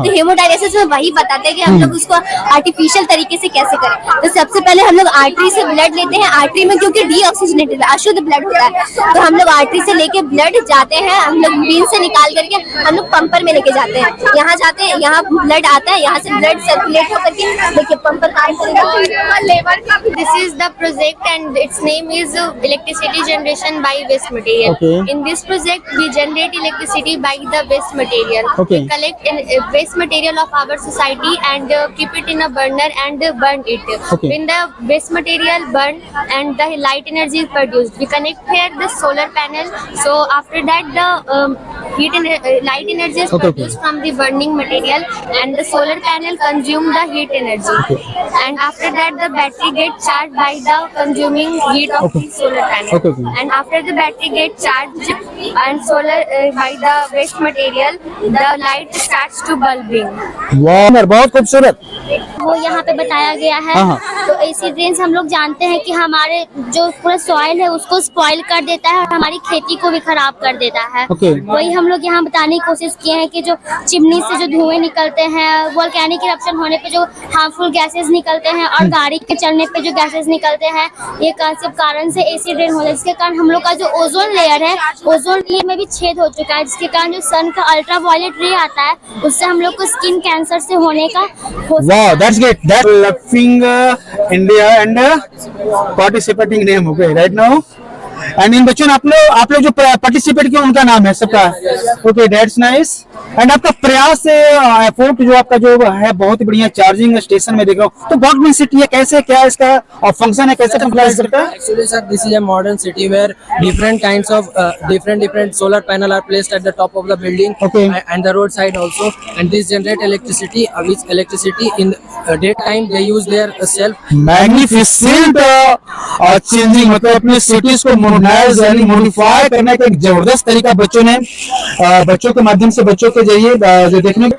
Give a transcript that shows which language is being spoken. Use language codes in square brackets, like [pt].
[hi] तो हेमोडायलिसिस में वही बताते हैं कि हम लोग उसको आर्टिफिशियल तरीके से कैसे करें। तो सबसे पहले हम लोग आर्टरी से ब्लड लेते हैं। आर्टरी में क्योंकि डीऑक्सीजनेटेड अशुद्ध ब्लड होता है, तो हम लोग आर्टरी से लेके ब्लड जाते हैं, हम लोग बीन से निकाल करके हम लोग पंपर में लेके जाते हैं। यहाँ जाते हैं, यहाँ ब्लड आता है, यहाँ से ब्लड सर्कुलेट होकर के देखिए पंपर काम करेगा। [en] This is the project and its name is electricity generation by waste material. Okay. In this project, we generate electricity by the waste material. Okay. We collect waste material of our society and keep it in a burner and burn it. Okay. When the waste material burn and the light energy is produced, we connect here the solar panel. So after that, the light energy is Okay, produced from the burning material and the solar panel consume the heat energy. And after that, the battery gets charged by the consuming heat of the solar panel. Okay. And after the battery gets charged and solar by the waste material, the light starts to bulbing. [hi] वाह बहुत खूबसूरत। वो यहाँ पे बताया गया है। हाँ, तो एसिड रेन्स हम लोग जानते हैं कि हमारे जो पूरा सॉइल है उसको स्पॉइल कर देता है और हमारी खेती को भी खराब कर देता है। [en] Okay. [hi] वही हम लोग यहाँ बताने की कोशिश किए हैं कि जो चिमनी से जो धुएं निकलते हैं, वोल्केनिक इरप्शन होने पे जो हार्मफुल गैसेस निकलते हैं और गाड़ी के चलने पे जो गैसेस निकलते हैं, ये सब कारण से एसिड रेन हो जाए, जिसके कारण हम लोग का जो ओजोन लेयर है, ओजोन लेयर में भी छेद हो चुका है, जिसके कारण जो सन का अल्ट्रावायलेट रे आता है उससे हम लोग को स्किन कैंसर से होने का हो सकता है। [en] Wow, that's great. That's loving India and participating name, okay, right now. [hi] And इन बच्चों आप लोग जो पार्टिसिपेट किया उनका नाम है सबका, [en] Okay that's nice. [hi] एंड आपका प्रयास से एफर्ट जो आपका जो है बहुत ही बढ़िया चार्जिंग स्टेशन में देख रहा हूँ, तो गवर्नमेंट सिटी है, कैसे क्या इसका फंक्शन है, कैसे फंक्शन करता है? [en] Actually, sir, this is a modern city where different kinds of different solar panel are placed at the top of the building. Okay. And the roadside also, and this generate electricity. Which electricity in daytime they use their self. [hi] Magnificent changing, मतलब अपने cities को modernise यानी modify करने का एक जबरदस्त तरीका बच्चों ने बच्चों के माध्यम से बच्चों के जरिए जो देखने